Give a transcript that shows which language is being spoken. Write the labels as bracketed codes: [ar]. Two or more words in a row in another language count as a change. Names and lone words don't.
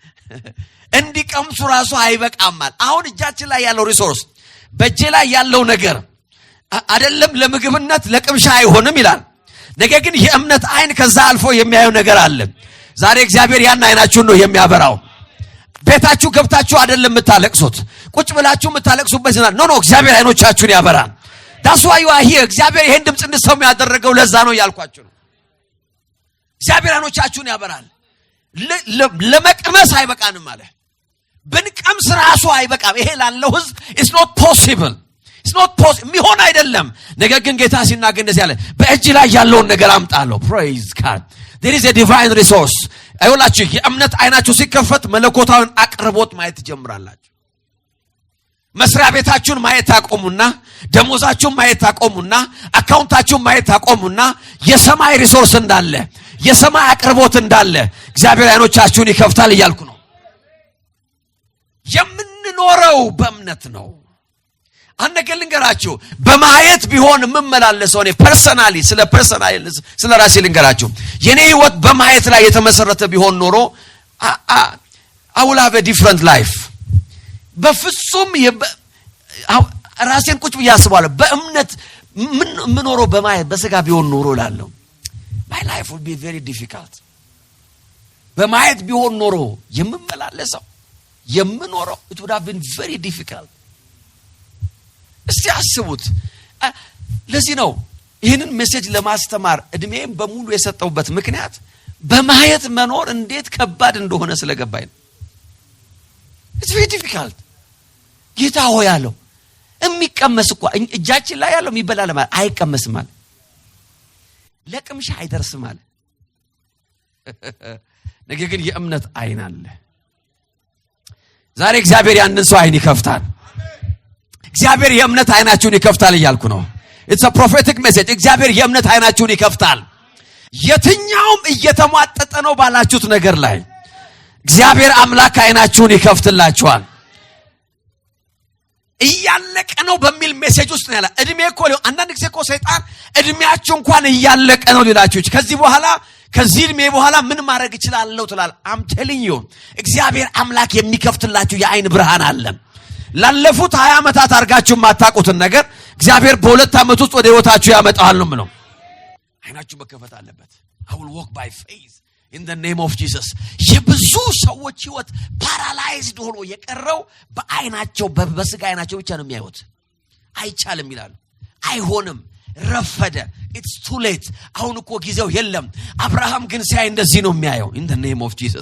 [am] እንዲቀምሱ ራሱ አይበቃም አለ። አሁን እጃችን ላይ ያለው ሪሶርስ በእጄ ላይ ያለው ነገር አይደለም ለምግብነት ለቅምሻ አይሆንም ይላል። ነገር ግን የእምነት አይን ከዛ አልፎ የሚያየው ነገር አለ። ዛሬ እግዚአብሔር ያን አይናችሁን ነው የሚያበራው። ቤታችሁ ገብታችሁ አይደለም የምታለቅሱት፣ ቁጭ ብላችሁ የምታለቅሱበት ይላል። ኖ እግዚአብሔር አይኖቻችሁን ያበራል። [en] that's why you are here። [am] እግዚአብሔር ይሄን ድምጽ እንድትሰሙ ያደረገው ለዛ ነው ያልኳችሁ ነው። እግዚአብሔር አይኖቻችሁን ያበራል። ለመቅመስ አይበቃንም አለ። ብንቀምስ ራሱ አይበቃም። ይሄ ላለው ህዝብ [en] it's not possible [am] የሚሆን አይደለም። ነገር ግን ጌታ ሲናገር እንደዚህ አለ፣ በእጅ ላይ ያለውን ነገር አምጣለሁ። [en] praise God። there is a divine resource። [am] አይወላችሁ የእምነት አይናችሁ ሲከፈት መለኮታዊን አቅርቦት ማየት ትጀምራላችሁ። መስሪያ ቤታችሁን ማየት ታቆሙና፣ ደሞዛችሁን ማየት ታቆሙና፣ አካውንታችሁን ማየት ታቆሙና የሰማይ ሪሶርስ እንዳለ የሰማይ አቅርቦት እንዳለ እግዚአብሔር አይኖቻችሁን ይከፍታል እያልኩ ነው። የምንኖረው በእምነት ነው። አንድ ነገር ልንገራችሁ፣ በማየት ቢሆን የምመላለሰው እኔ ፐርሰናሊ ስለ ራሴ ልንገራችሁ፣ የኔ ህይወት በማየት ላይ የተመሰረተ ቢሆን ኖሮ [en] I will have a different life። [am] በፍጹም ራሴን ቁጭ ብዬ አስባለሁ በእምነት ምን ኖሮ በማየት በስጋ ቢሆን ኖሮ እላለሁ [en] my life would be very difficult [am] በማየት ቢሆን ኖሮ የምመላለሰው የምኖረው it [en] would have been very difficult [am] እስቲ አስቡት ለዚህ ነው ይሄንን ሜሴጅ ለማስተማር እድሜም በሙሉ የሰጠውበት ምክንያት በማየት መኖር እንዴት ከባድ እንደሆነ ስለገባኝ ነው [en] it's very difficult [am] ጌታ ሆይ ያለው የሚቀመስ እኮ እጃችን ላይ ያለው የሚበላ ለማለት አይቀመስም ማለት ለቅምሻ አይደርስም ማለት ነገር ግን የእምነት አይን አለ ዛሬ እግዚአብሔር ያንን ሰው አይን ይከፍታል እግዚአብሔር የእምነት አይናችሁን ይከፍታል እያልኩ ነው [en] it's a prophetic message [am] እግዚአብሔር የእምነት አይናችሁን ይከፍታል የትኛውም እየተሟጠጠ ነው ባላችሁት ነገር ላይ እግዚአብሔር አምላክ አይናችሁን ይከፍትላችኋል እያለቀ ነው በሚል ሜሴጅ ውስጥ ነው ያለ እድሜ እኮ አንዳንድ ጊዜ እኮ ሰይጣን እድሜያችሁ እንኳን እያለቀ ነው ሊላችሁ ከዚህ በኋላ ከዚህ እድሜ በኋላ ምን ማድረግ ይችላልው ትላል [en] I'm telling you [am] እግዚአብሔር አምላክ የሚከፍትላችሁ የአይን ብርሃን አለ ላለፉት 20 ዓመታት አርጋችሁ ማታቁትን ነገር እግዚአብሔር በ2 ዓመት ውስጥ ወደ ህይወታችሁ ያመጣል ነው ምለው አይናችሁ መከፈት አለበት [en] I will walk by faith in the name of Jesus [am] የብዙ ሰዎች ህይወት ፓራላይዝድ ሆኖ የቀረው በአይናቸው በስጋ አይናቸው ብቻ ነው የሚያዩት አይቻልም ይላሉ አይሆንም ረፈደ [en] it's too late [am] አሁን እኮ ጊዜው የለም አብርሃም ግን ሲያይ እንደዚህ ነው የሚያየው [en] in the name of Jesus